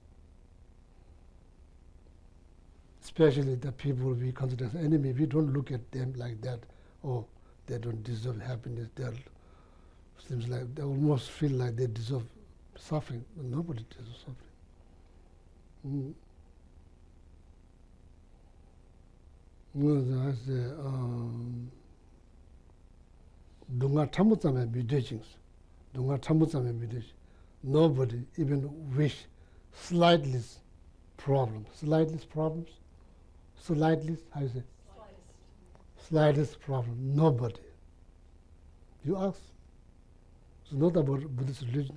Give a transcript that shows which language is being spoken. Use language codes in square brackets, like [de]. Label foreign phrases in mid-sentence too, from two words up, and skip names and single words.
[en] Especially the people we consider as enemy, we don't look at them like that. Oh, they don't deserve happiness. They seems like they almost feel like they deserve suffering. Nobody deserves suffering. I say, dunga tamutsame mutations. Dunga tamutsame mutations. Nobody even wish slightest problems. Slightest problems? Slightest, how you say? Slightest problem. Nobody. You ask. It's not about Buddhist religions.